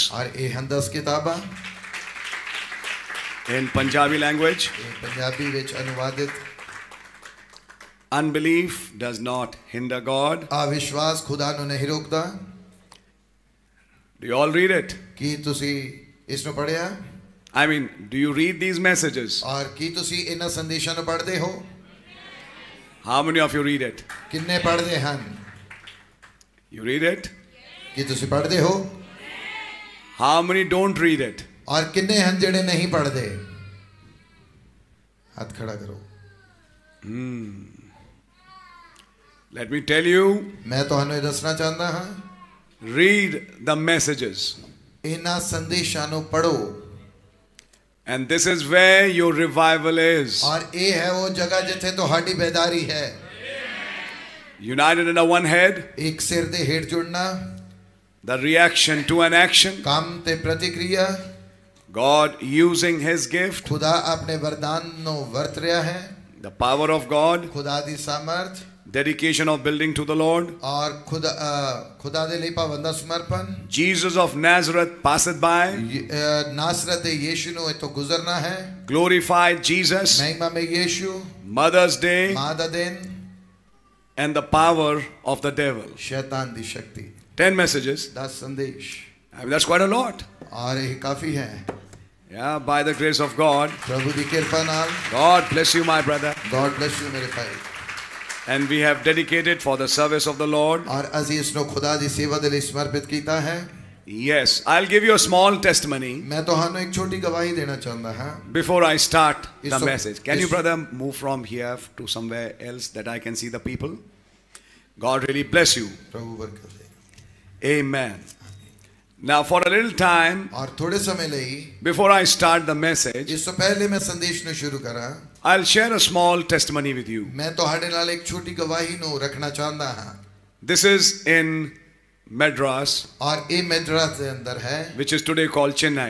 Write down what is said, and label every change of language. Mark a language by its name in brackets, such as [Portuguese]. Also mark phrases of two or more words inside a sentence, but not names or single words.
[Punjabi] ਔਰ ਇਹ ਹਨ 10 ਕਿਤਾਬਾਂ [English] in Punjabi language. [Punjabi] ਇਹ ਪੰਜਾਬੀ ਵਿੱਚ ਅਨੁਵਾਦਿਤ। [English] Unbelief does not hinder God. [Punjabi] ਅਵਿਸ਼ਵਾਸ ਖੁਦਾ ਨੂੰ ਨਹੀਂ ਰੋਕਦਾ। [English] Do you all read it? [Punjabi] ਕੀ ਤੁਸੀਂ ਇਸ ਨੂੰ ਪੜ੍ਹਿਆ? [English] I mean, do you read these messages? [Punjabi] ਔਰ ਕੀ ਤੁਸੀਂ ਇਹਨਾਂ ਸੰਦੇਸ਼ਾਂ ਨੂੰ ਪੜ੍ਹਦੇ ਹੋ? [English] How many of you read it? [Punjabi] ਕਿੰਨੇ ਪੜ੍ਹਦੇ ਹਨ? [English] You read it? [Punjabi] ਕੀ ਤੁਸੀਂ ਪੜ੍ਹਦੇ ਹੋ? [English] How many don't read it? [Punjabi] ਔਰ ਕਿੰਨੇ ਹਨ ਜਿਹੜੇ ਨਹੀਂ ਪੜ੍ਹਦੇ? ਹੱਥ ਖੜਾ ਕਰੋ। [English] Let me tell you, [Punjabi] ਮੈਂ ਤੁਹਾਨੂੰ ਇਹ ਦੱਸਣਾ ਚਾਹੁੰਦਾ ਹਾਂ, [English] read the messages. [Punjabi] ਇਹਨਾਂ ਸੰਦੇਸ਼ਾਂ ਨੂੰ ਪੜ੍ਹੋ। [English] And this is where your revival is. [Punjabi] ਔਰ ਇਹ ਹੈ ਉਹ ਜਗ੍ਹਾ ਜਿੱਥੇ ਤੁਹਾਡੀ ਬੇਦਾਰੀ ਹੈ। [English] United under one head, [Punjabi] ਇੱਕ ਸਿਰ ਦੇ ਹੇਠ ਜੁੜਨਾ, [English] the reaction to an action, [Punjabi] ਕੰਮ ਤੇ ਪ੍ਰਤੀਕਿਰਿਆ, [English] God using his gift, [Punjabi] ਖੁਦਾ ਆਪਣੇ ਵਰਦਾਨ ਨੂੰ ਵਰਤ ਰਿਹਾ ਹੈ, [English] the power of God, [Punjabi] ਖੁਦਾ ਦੀ ਸਾਮਰਥ, [English] dedication of building to the Lord. [Punjabi] ਔਰ ਖੁਦਾ ਦੇ ਲਈ ਪਾਵਨ ਦਾ ਸਮਰਪਣ, [English] Jesus of Nazareth passeth by, [Punjabi] ਨਾਸਰਤ ਦੇ ਯੀਸ਼ੂ ਨੂੰ ਇੱਥੋਂ ਗੁਜ਼ਰਨਾ ਹੈ, [English] glorified Jesus, [Punjabi] ਮਹਿਮਾਮय ਯੀਸ਼ੂ, [English] Mother's Day, [Punjabi] ਮਾਂ ਦਾ ਦਿਨ, [English] and the power of the devil. [Punjabi] ਸ਼ੈਤਾਨ ਦੀ ਸ਼ਕਤੀ। [English] 10 messages. [Punjabi] 10 ਸੰਦੇਸ਼। [English] I mean, that's quite a lot. [Punjabi] ਔਰ ਇਹ ਕਾਫੀ ਹੈ। [English] Yeah, by the grace of God. [Punjabi] ਪ੍ਰਭੂ ਦੀ ਕਿਰਪਾ ਨਾਲ। [English] God bless you, my brother. God bless you [Punjabi] ਮੇਰੇ ਭਾਈ। [English] And we have dedicated for the service of the Lord. [Punjabi] ਔਰ ਅਸੀਂ ਇਸ ਨੂੰ ਖੁਦਾ ਦੀ ਸੇਵਾ ਦੇ ਲਈ ਸਮਰਪਿਤ ਕੀਤਾ ਹੈ। [English] Yes, I'll give you a small testimony [Punjabi] ਮੈਂ ਤੁਹਾਨੂੰ ਇੱਕ ਛੋਟੀ ਗਵਾਹੀ ਦੇਣਾ ਚਾਹੁੰਦਾ ਹਾਂ। [English] before I start the Yes, sir. message. Can you, Yes. brother, move from here to somewhere else that I can see the people? God really bless you. [Punjabi] ਪ੍ਰਭੂ ਬਰਕਤ ਦੇ। [English] Amen. Now, for a little time, [Punjabi] ਔਰ ਥੋੜੇ ਸਮੇਂ ਲਈ, [English] before I start the message, [Punjabi] ਇਸ ਤੋਂ ਪਹਿਲੇ ਮੈਂ ਸੰਦੇਸ਼ ਨੂੰ ਸ਼ੁਰੂ ਕਰਾਂ, [English] I'll share a small testimony with you. [Punjabi] ਮੈਂ ਤੁਹਾਡੇ ਨਾਲ ਇੱਕ ਛੋਟੀ ਗਵਾਹੀ ਨੂੰ ਰੱਖਣਾ ਚਾਹੁੰਦਾ ਹਾਂ। [English] This is in Madras, [Punjabi] ਔਰ ਇਹ ਮੈਡਰਾਸ ਦੇ ਅੰਦਰ ਹੈ, [English] which is today called Chennai.